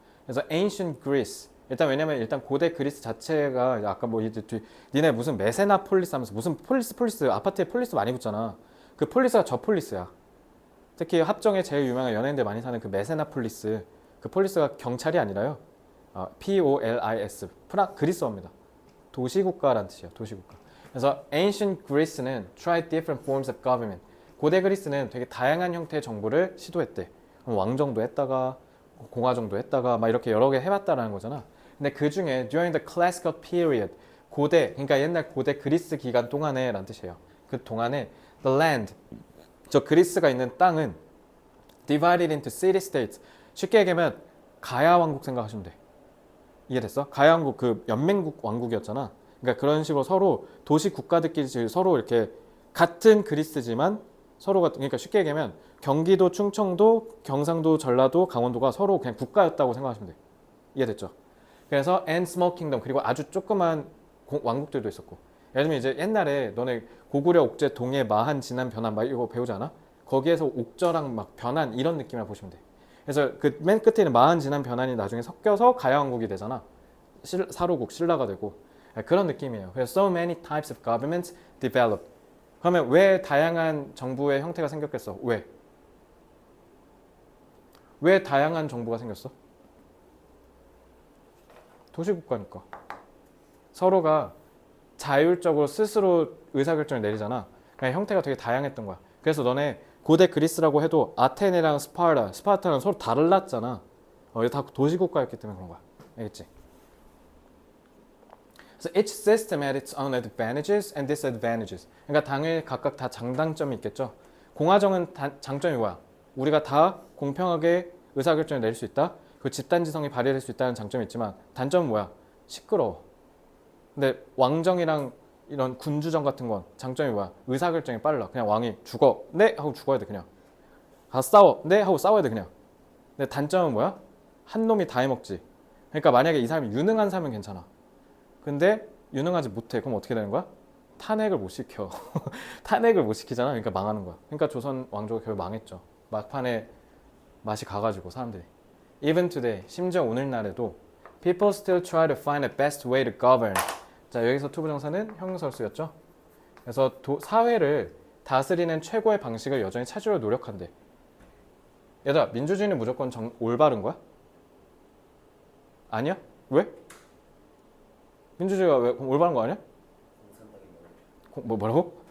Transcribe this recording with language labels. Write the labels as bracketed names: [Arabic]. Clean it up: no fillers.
[Korean] 그래서 ancient Greece, 왜냐면 고대 그리스 자체가 아까 뭐 니네 무슨 메세나폴리스 하면서 무슨 폴리스 아파트에 폴리스 많이 붙잖아. 그 폴리스가 저 폴리스야. 특히 합정에 제일 유명한 연예인들 많이 사는 그 메세나폴리스, 그 폴리스가 경찰이 아니라요. POLIS, 그리스어입니다. 도시국가란 뜻이에요. 도시국가. 그래서 [English] ancient Greece는 tried different forms of government. [Korean] 고대 그리스는 되게 다양한 형태의 정부를 시도했대. 왕정도 했다가 공화정도 했다가 막 이렇게 여러 개 해봤다라는 거잖아. 근데 그 중에 [English] during the classical period, [Korean] 그러니까 옛날 고대 그리스 기간 동안에 라는 뜻이에요. 그 동안에 [English] the land, [Korean] 저 그리스가 있는 땅은 [English] divided into city-states. [Korean] 쉽게 얘기하면 가야 왕국 생각하시면 돼. 이해됐어? 가야 왕국 그 연맹국 왕국이었잖아. 그러니까 그런 식으로 서로 도시 국가들끼리 서로 이렇게 같은 그리스지만 서로가 그러니까 쉽게 얘기하면 경기도, 충청도, 경상도, 전라도, 강원도가 서로 그냥 국가였다고 생각하시면 돼. 이해됐죠? 그래서 [English] and small kingdom [Korean] 그리고 아주 조그만 왕국들도 있었고. 예를 들면 이제 옛날에 너네 고구려, 옥제, 동해, 마한, 진안, 변한 막 이거 배우지 않아? 거기에서 옥저랑 막 변한 이런 느낌이라 보시면 돼. 그래서 그 맨 끝에 있는 마한, 진안, 변한이 나중에 섞여서 가야왕국이 되잖아. 사로국, 신라가 되고 그런 느낌이에요. 그래서 [English] so many types of governments developed. [Korean] 그러면 왜 다양한 정부의 형태가 생겼겠어? 왜? 왜 다양한 정부가 생겼어? 도시국가니까. 서로가 자율적으로 스스로 의사결정을 내리잖아. 그냥 형태가 되게 다양했던 거야. 그래서 너네 고대 그리스라고 해도 아테네랑 스파르타랑 서로 달랐잖아. 이게 다 도시국가였기 때문에 그런 거야. 알겠지? 그래서 [English] each system had its own advantages and disadvantages. [Korean] 그러니까 당연히 각각 다 장단점이 있겠죠. 공화정은 장점이 뭐야? 우리가 다 공평하게 의사결정을 내릴 수 있다. 그 집단지성이 발휘될 수 있다는 장점이 있지만 단점은 뭐야? 시끄러워. 근데 왕정이랑 이런 군주정 같은 건 장점이 뭐야? 의사결정이 빨라. 그냥 왕이 죽어. 네? 하고 죽어야 돼 그냥. 가서 싸워. 네? 하고 싸워야 돼 그냥. 근데 단점은 뭐야? 한 놈이 다 해먹지. 그러니까 만약에 이 사람이 유능한 사람은 괜찮아. 근데 유능하지 못해. 그럼 어떻게 되는 거야? 탄핵을 못 시켜. 탄핵을 못 시키잖아. 그러니까 망하는 거야. 그러니까 조선 왕조가 결국 망했죠. 막판에 맛이 가가지고 사람들이. [English] Even today, [Korean] 심지어 오늘날에도 [English] people still try to find the best way to govern. [Korean] 자, 여기서 투부정사는 형용사로 쓰였죠. 그래서 사회를 다스리는 최고의 방식을 여전히 찾으려 노력한대. 얘들아, 민주주의는 무조건 올바른 거야? 아니야? 왜? 민주주의가 왜 올바른 거 아니야? 뭐라고?